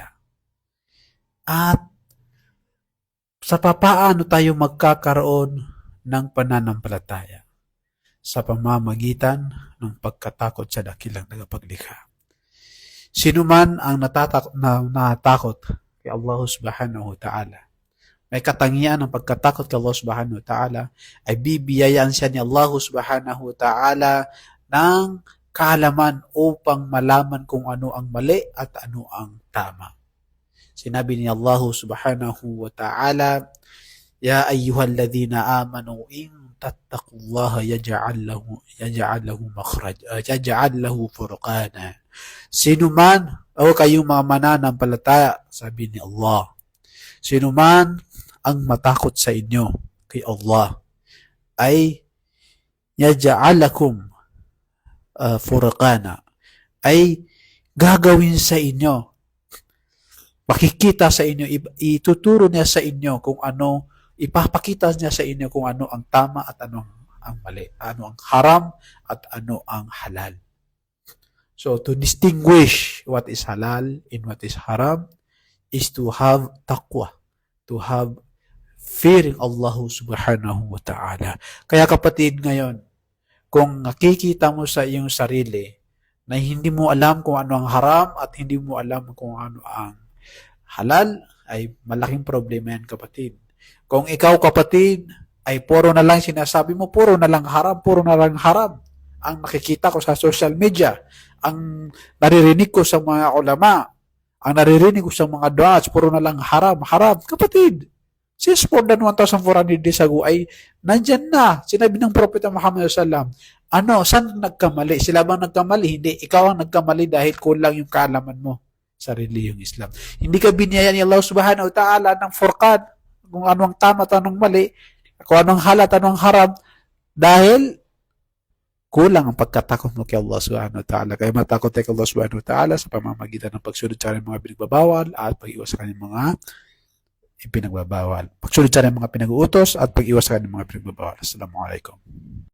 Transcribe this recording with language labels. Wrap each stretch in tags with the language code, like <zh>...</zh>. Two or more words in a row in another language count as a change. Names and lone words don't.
<tl>At sa papaano tayo magkakaroon ng pananampalataya? Sa pamamagitan ng pagkatakot sa dakilang tagapaglikha. Sino man ang natakot kay Allah</tl> <ar>سبحانه وتعالى,</ar> <tl>may katangian ng pagkatakot kay Allah</tl> <ar>سبحانه وتعالى,</ar> <tl>ay bibiyayaan siya ni Allah</tl> <ar>سبحانه وتعالى</ar> <tl>ng kaalaman upang malaman kung ano ang mali at ano ang tama. Sinabi ni Allah</tl> <ar>سبحانه وتعالى يا أيها الذين آمنوا إن تتقوا الله يجعل له فرقانا.</ar> <tl>Sino man o kayong mga mananampalataya, sabi ni Allah, sino man ang matakot sa inyo kay Allah ay</tl> <ar>يجعلكم فرقانا,</ar> <tl>ay gagawin sa inyo, makikita sa inyo, ituturo niya sa inyo kung ano, ipapakita niya sa inyo kung ano ang tama at ano ang mali, ano ang haram at ano ang halal.</tl> <en>So to distinguish what is halal and what is haram is to have taqwa, to have fearing Allah</en> <ar>سبحانه وتعالى.</ar> <tl>Kaya kapatid, ngayon, kung nakikita mo sa iyong sarili na hindi mo alam kung ano ang haram at hindi mo alam kung ano ang halal, ay malaking problema yan, kapatid. Kung ikaw, kapatid, ay puro na lang sinasabi mo, puro na lang haram ang nakikita ko sa</tl> <en>social media,</en> <tl>ang naririnig ko sa mga ulama, ang naririnig ko sa mga duats, puro na lang haram. Kapatid,</tl> <en>since more than 1,400 days ago</en> <tl>ay nandyan na. Sinabi ng Propeta Muhammad</tl> <ar>صلى الله عليه وسلم,</ar> <tl>saan nagkamali? Sila bang nagkamali? Hindi. Ikaw ang nagkamali dahil kulang yung kaalaman mo sa reliyong Islam. Hindi ka biniyaya ni Allah</tl> <ar>سبحانه وتعالى</ar> <tl>ng furqan, kung anong tama at anong mali, kung anong halal at anong haram, dahil kulang ang pagkatakot mo kay Allah</tl> <ar>سبحانه وتعالى.</ar> <tl>Kaya matakot tayo kay Allah</tl> <ar>سبحانه وتعالى</ar> <tl>sa pamamagitan ng pagsunod sa mga pinagbabawal at pag-iwas sa kanyang mga ipinagbabawal. Pagsunod sa mga pinag-uutos at pag-iwas sa kanyang mga pinagbabawal. Assalamualaikum.</tl>